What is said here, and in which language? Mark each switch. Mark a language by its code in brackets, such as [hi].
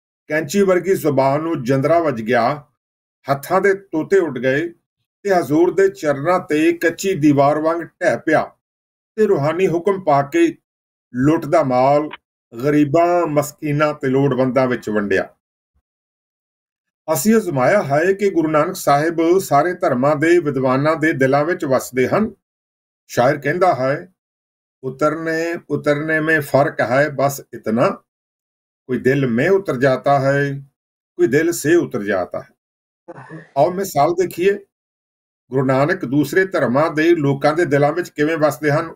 [pa] ਕੈਂਚੀ ਵਰਗੀ ਜ਼ੁਬਾਨ ਨੂੰ ਜੰਦਰਾ ਵੱਜ ਗਿਆ, ਹੱਥਾਂ ਦੇ ਤੋਤੇ ਉੱਡ ਗਏ ਤੇ ਹਜ਼ੂਰ ਦੇ ਚਰਨਾਂ ਤੇ ਕੱਚੀ ਦੀਵਾਰ ਵਾਂਗ ਢਹਿ ਪਿਆ ਤੇ ਰੂਹਾਨੀ ਹੁਕਮ ਪਾ ਕੇ ਲੁੱਟ ਦਾ ਮਾਲ ਗਰੀਬਾਂ, ਮਸਕੀਨਾਂ ਤੇ ਲੋੜਵੰਦਾਂ ਵਿੱਚ ਵੰਡਿਆ। ਅਸੀਂ ਅਜ਼ਮਾਇਆ ਹੈ ਕਿ ਗੁਰੂ ਨਾਨਕ ਸਾਹਿਬ ਸਾਰੇ ਧਰਮਾਂ ਦੇ ਵਿਦਵਾਨਾਂ ਦੇ ਦਿਲਾਂ ਵਿੱਚ ਵਸਦੇ ਹਨ। ਸ਼ਾਇਰ ਕਹਿੰਦਾ ਹੈ, [hi] उतरने में फर्क है बस इतना, कोई दिल में उतर जाता है, [pa] कोई दिल से उतर जाता है। [hi] और मिसाल देखिए, [pa] ਗੁਰੂ ਨਾਨਕ ਦੂਸਰੇ ਧਰਮਾਂ ਦੇ ਲੋਕਾਂ ਦੇ ਦਿਲਾਂ ਵਿੱਚ ਕਿਵੇਂ ਵਸਦੇ ਹਨ।